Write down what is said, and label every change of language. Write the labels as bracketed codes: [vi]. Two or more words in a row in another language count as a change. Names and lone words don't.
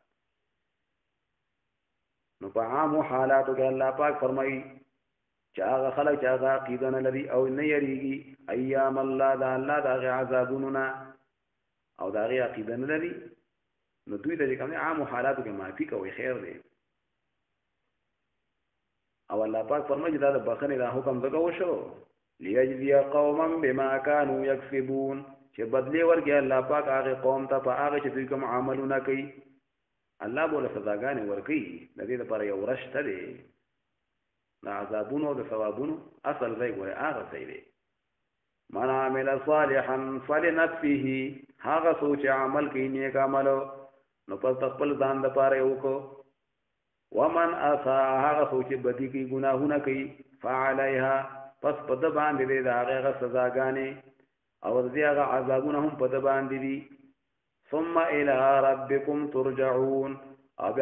[ps] نو په عامو حالاتو کې الله پاک فرمایي چې هغه خلک چې هغه عقیده نه لري او نه یریږي [ar] ایام الله [ps] د الله د هغې عذابونو نه او د هغې عقیده نه لري نو دوی ته چې کوم دی عامو حالاتو کې معافي کوئ خیر دی او الله پاک فرمایي چې دا د بخښنې دا حکم ځکه وشو [ar] لیجزی قوما بما كانوا یکسبون [ps] چې بدلی ورکړي الله پاک هغې قوم ته په هغه چې دوی کوم عملونه کوي الله به له سزاګانې ورکوي د دې لپاره یو ورځ شته دی د عذابونو او د ثوابونو اصل ځای ګورې هغه ځای دی [ar] من عمل صالحا فلنفسه [ps] هغه څوک چې عمل کوي نیک عمل نو پس د خپل ځان دپاره یې وکړو [ar] ومن اساء [ps] هغه څوک چې بدي کوي ګناهونه کوي فعلیها پس په ده باندې دی د هغې هغه سزاګانې او د دې هغه عذابونه هم په ده باندې دي [ar] ثم الى ربکم ترجعون [ps] او بیا